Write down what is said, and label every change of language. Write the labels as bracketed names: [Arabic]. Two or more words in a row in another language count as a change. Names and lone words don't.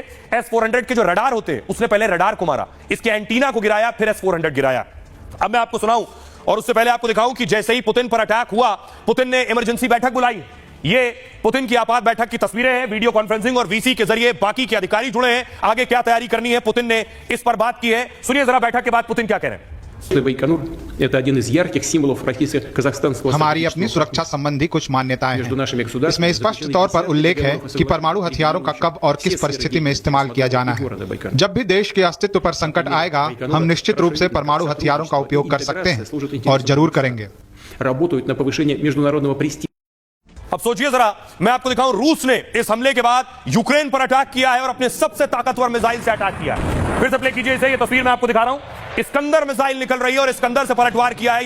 [Hindi] S-400 के जो रडार होते हैं, उसने पहले रडार को मारा, इसके एंटीना को गिराया, फिर S-400 गिराया। अब मैं आपको सुनाऊं, और उससे पहले आपको दिखाऊं कि जैसे ही पुतिन पर अटैक हुआ, पुतिन ने इमरजेंसी बैठक बुलाई। ये पुतिन की आपात बैठक की तस्वीरें हैं, [English] video conferencing [Hindi] और VC के जरिए बाकी के अधिकारी जुड़े हैं। आगे क्या तैयारी करनी है पुतिन ने इस पर बात की है, सुनिए जरा बैठक के बाद पुतिन क्या कह रहे हैं। [Russian] Байконур – это один из ярких символов российско-казахстанского [Hindi] हमारी अपनी सुरक्षा संबंधी कुछ मान्यताएं हैं। इसमें स्पष्ट तौर पर उल्लेख है कि परमाणु हथियारों का कब और किस परिस्थिति में इस्तेमाल किया जाना है। जब भी देश के अस्तित्व पर संकट आएगा, हम निश्चित रूप से परमाणु हथियारों का उपयोग कर सकते हैं और जरूर करेंगे। [Russian] работают на повышение международного престижа. [Hindi] अब सोचिए जरा, मैं आपको दिखाऊं, रूस ने इस हमले के बाद यूक्रेन पर अटैक किया है और अपने सबसे ताकतवर मिसाइल से अटैक किया है। फिर से प्ले कीजिए इसे, ये तस्वीर मैं आपको दिखा रहा हूं। इस्कंदर मिसाइल निकल रही है और इस्कंदर से पलटवार किया है।